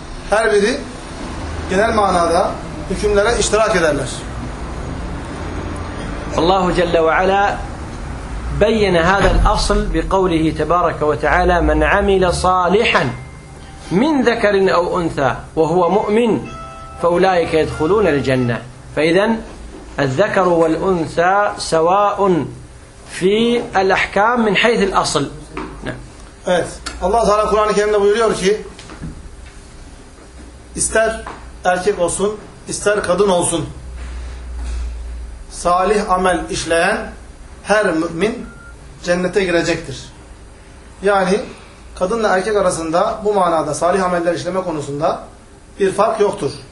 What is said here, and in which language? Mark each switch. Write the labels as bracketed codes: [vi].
[tr] Her biri genel manada hükümlere iştirak ederler. [ar] Allahu Celle ve Ala beyyen hada'l asl bi kavlihi tebaraka ve teala men amila salihan من ذكر أو أنثى وهو مؤمن فأولئك يدخلون الجنة. فإذن الذكر والأنثى سواء في الأحكام من حيث الأصل. [tr] Evet. Allah Teala Kur'an-ı Kerim'de buyuruyor ki ister erkek olsun ister kadın olsun salih amel işleyen her mümin cennete girecektir. Yani kadınla erkek arasında bu manada salih ameller işleme konusunda bir fark yoktur.